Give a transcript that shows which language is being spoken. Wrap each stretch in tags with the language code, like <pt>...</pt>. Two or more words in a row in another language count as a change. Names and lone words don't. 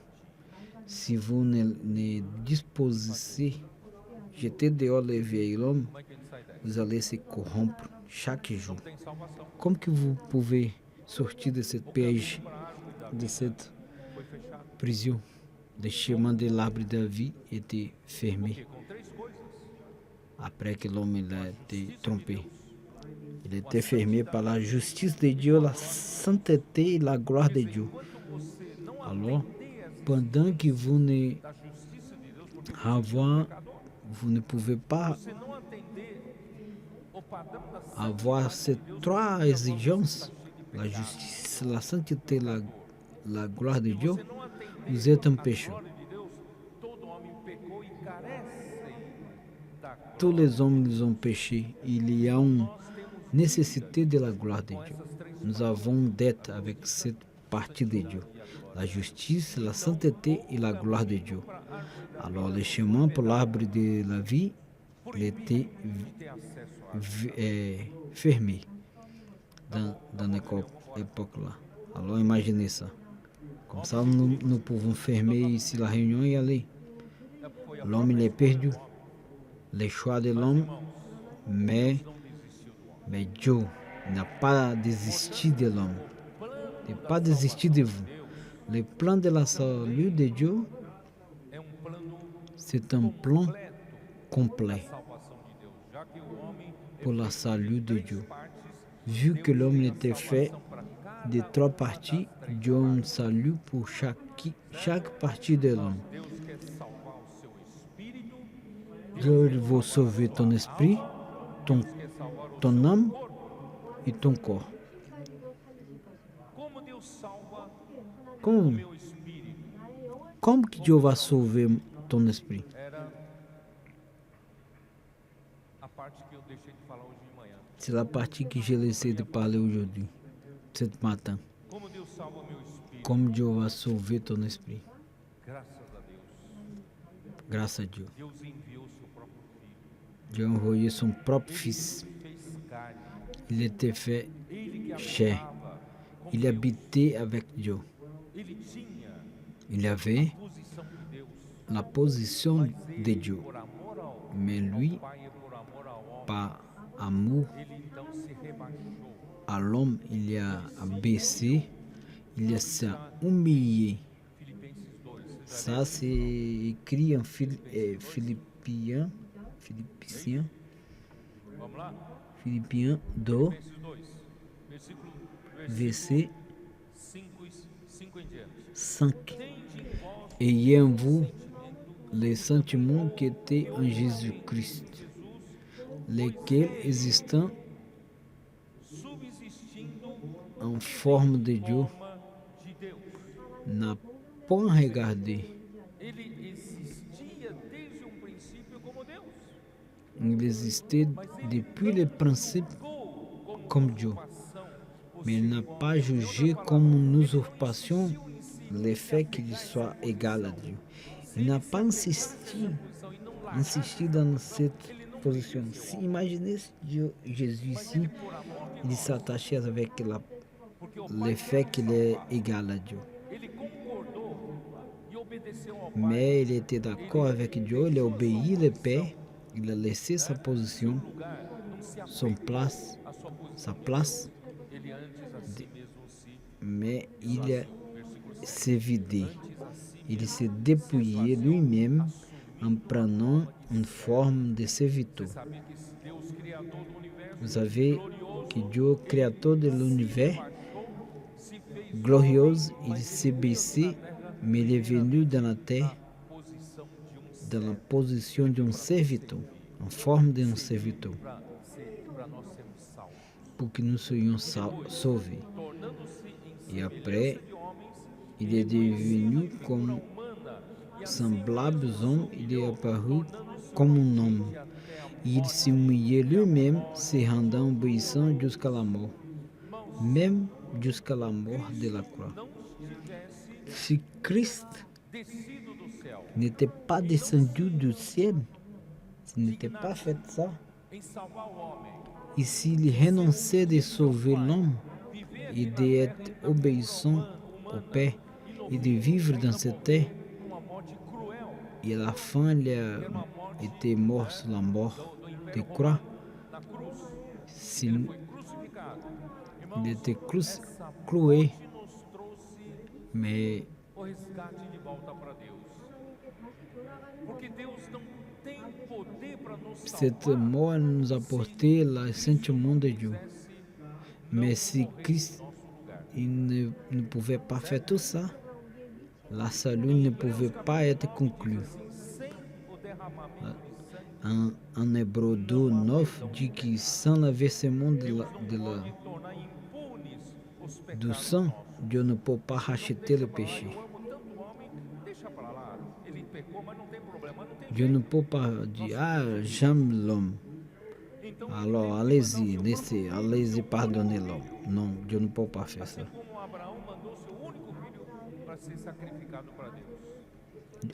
<fr>Si vous ne disposez jeter dehors le vieil homme,</fr> <pt>como é que ele sai dessa?</pt> <fr>vous allez se corrompre chaque jour.</fr> <pt>Tem salvação. Como que</pt> <fr>vous pouvez sortir de cette piège,</fr> <pt>Para a árvore da</pt> <fr>de cette</fr> <pt>foi fechado.</pt> <fr>prison? Le chemin de l'arbre de la vie était fermé Porque com três coisas. après que l'homme il a été trompé. Il était fermé par la justice de Dieu, la sainteté et la gloire de Dieu.</fr> <pt>Enquanto você não</pt> <fr>Alors,</fr> <pt>atender essa</pt> <fr>pendant que vous ne</fr> <pt>da justiça de Deus, porque</pt> <fr>avoir, vous ne pouvez pas</fr> <pt>você não atender o padrão da</pt> <fr>avoir ces trois exigences, la justice, la sainteté, la gloire de Dieu,</fr> <pt>você não atender</pt> <fr>vous êtes un</fr> <pt>a</pt> <fr>pécheur.</fr> <pt>glória de Deus, todo homem pecou e carecem da glória.</pt> <fr>Tous les hommes ils ont péché. Il y a une nécessité de la gloire de Dieu. Nous avons une dette avec cette partie de Dieu. La justice, la sainteté et la gloire de Dieu. Alors le chemin pour l'arbre de la vie, il était</fr> <pt>Ter acesso a</pt> <fr>fermé dans l'époque-là. Alors imaginez ça. Comme ça, nous pouvons fermer ici la réunion et aller. L'homme il est perdu. Les choix de l'homme, mais Dieu n'a pas désisté de l'homme. Il n'a pas désisté de vous. Le plan de la salut de Dieu,</fr> <pt>é plano</pt> <fr>c'est un plan complet</fr> <pt>salvação de Deus, já que o homem</pt> <fr>pour la salut de Dieu.</fr> <pt>partes</pt> <fr>Vu que l'homme était fait de trois parties, Dieu a un salut pour chaque partie de l'homme.</fr> <pt>Deus quer salvar o seu espírito,</pt> <fr>Dieu veut sauver ton esprit, ton,</fr> <pt>quer salvar o</pt> <fr>ton âme et ton corps.</fr> <pt>como Deus salva Como, meu espírito. como que</pt> <fr>Dieu va sauver ton esprit?</fr> <pt>Era a parte que eu deixei de falar hoje de manhã.</pt> <fr>C'est la partie que j'ai laissé de parler aujourd'hui, ce matin.</fr> <pt>Como Deus salva meu espírito?</pt> <fr>Comme Dieu va sauver ton esprit.</fr> <pt>Graças a Deus.</pt> <fr>Grâce à Dieu.</fr> <pt>Deus enviou seu próprio filho.</pt> <fr>Dieu a envoyé son propre fils.</fr> <pt>Fez carne.</pt> <fr>Il était fait</fr> <pt>Ele que</pt> <fr>chair.</fr> <pt>habitava com</pt> <fr>Il</fr> <pt>Deus.</pt> <fr>habitait avec Dieu.</fr> <pt>Ele tinha</pt> <fr>Il avait</fr> <pt>posição de Deus.</pt> <fr>la position de Dieu.</fr> <pt>Por amor ao</pt> <fr>Mais lui,</fr> <pt>Pai e por amor ao homem,</pt> <fr>par amour</fr> <pt>ele então se rebaixou.</pt> <fr>à l'homme, il a baissé, il s'est humilié.</fr> <pt>Filipenses 2.</pt> <fr>Ça, c'est écrit en Philippiens,</fr> <pt>Vamos lá?</pt> <fr>Philippiens 2,</fr> <pt>Filipenses 2. Versículo</pt> <fr>verset</fr> <pt>5 em diante. 5. Tende em vós</pt> <fr>Ayez en vous les sentiments qui étaient en Jésus-Christ, lesquels existant</fr> <pt>subsistindo</pt> <fr>en forme de Dieu,</fr> <pt>forma de Deus.</pt> <fr>n'a point regardé.</fr> <pt>Ele existia desde um princípio como Deus.</pt> <fr>Il existait depuis le principe comme Dieu, mais il n'a pas jugé comme une usurpation le fait qu'il soit égal à Dieu. Il n'a pas insisté dans cette position. Si imaginez Dieu, Jésus ici, il s'attachait avec le fait qu'il est égal à Dieu.</fr> <pt>Ele concordou e obedeceu ao Pai,</pt> <fr>Mais il était d'accord avec Dieu, il a obéi le Père, il a laissé sa position,</fr> <pt>lugar, não se</pt> <fr>son</fr> <pt>apegou</pt> <fr>place,</fr> <pt>à sua posição</pt> <fr>sa</fr> <pt>de</pt> <fr>place,</fr> <pt>Deus. Ele antes a si mesmo se</pt> <fr>mais il a</fr> <pt>esvaziou. Versículo 7.</pt> <fr>s'est vidé.</fr> <pt>Antes a si</pt> <fr>Il</fr> <pt>mesmo</pt> <fr>s'est dépouillé lui-même en</fr> <pt>assumindo a</pt> <fr>prenant</fr> <pt>forma de</pt> <fr>une</fr> <pt>servo.</pt> <fr>forme de serviteur.</fr> <pt>Você sabia que Deus, criador do universo,</pt> <fr>Vous savez</fr> <pt>glorioso,</pt> <fr>que Dieu, créateur de l'univers,</fr> <pt>se fez</pt> <fr>glorieuse,</fr> <pt>homem,</pt> <fr>il</fr> <pt>mas</pt> <fr>s'est</fr> <pt>ele veio</pt> <fr>baissé,</fr> <pt>na terra</pt> <fr>mais il est venu dans la terre</fr> <pt>posição de</pt> <fr>dans la</fr> <pt>servo,</pt> <fr>position d'un serviteur, en forme d'un serviteur,</fr> <pt>para nós sermos salvos.</pt> <fr>pour que nous soyons sauvés.</fr> <pt>Tornando-se em</pt> <fr>Et après,</fr> <pt>semelhança de homens,</pt> <fr>il est devenu</fr> <pt>figura</pt> <fr>comme</fr> <pt>humana, e assim</pt> <fr>semblable aux hommes, il est apparu</fr> <pt>tornando-se</pt> <fr>comme un homme.</fr> <pt>obediente até a</pt> <fr>Il s'est humilié lui-même, se rendant obéissant jusqu'à la mort, même jusqu'à la mort de la croix.</fr> <pt>não tivesse</pt> <fr>Si Christ</fr> <pt>descido do céu</pt> <fr>n'était pas descendu du ciel, s'il n'était pas fait ça,</fr> <pt>em salvar o homem,</pt> <fr>et s'il renonçait de sauver l'homme</fr> <pt>viver</pt> <fr>et d'être obéissant au Père et de vivre dans cette terre,</fr> <pt>uma morte cruel,</pt> <fr>et à la fin il a été mort sur la mort de croix,</fr> <pt>na cruz,</pt> <fr>s'il</fr> <pt>foi crucificado.</pt> <fr>il était</fr> <pt>Essa</pt> <fr>cloué,</fr> <pt>morte nos trouxe</pt> <fr>mais</fr> <pt>o resgate de volta para Deus. Porque Deus não tem poder para nos</pt> <fr>cette</fr> <pt>salvar</pt> <fr>mort nous a porté le sentiment de Dieu. Mais si Christ</fr> <pt>no nosso lugar.</pt> <fr>il ne pouvait pas faire tout ça, la salut ne pouvait pas être conclue.</fr> <pt>Sem o derramamento de sangue,</pt> <fr>En Hébreu 2, 9 dit que sans le versement</fr> <pt>tornar impunes os</pt> <fr>du</fr> <pt>pecados sang, nossos.</pt> <fr>Dieu ne peut pas racheter le péché.</fr> <pt>Eu amo tanto o homem, deixa para lá. Ele pecou, mas não tem problema, não tem</pt> <fr>Dieu ne peut pas dire, ah, j'aime l'homme.</fr> <pt>Então,</pt> <fr>Alors allez-y, laissez, allez-y pardonner l'homme. Non, Dieu ne peut pas faire ça.</fr> <pt>como Abraão mandou seu único filho para ser sacrificado para Deus,</pt>